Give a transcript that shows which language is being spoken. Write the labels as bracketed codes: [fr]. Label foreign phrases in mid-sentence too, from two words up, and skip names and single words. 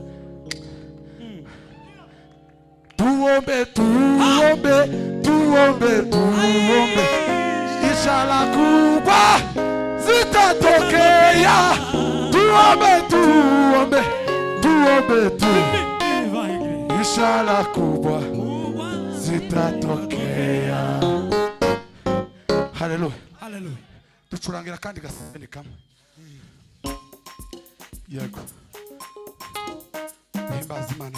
[sw] Tuombe tuombe tuombe tuombe ishara kubwa zitatokea. Tuombe tuombe tuombe tuombe ishara kubwa zitatokea. Haleluya. Haleluya. [rw] Ducurangira kandi gaseni kamwe. Yego. Himbaza Imana.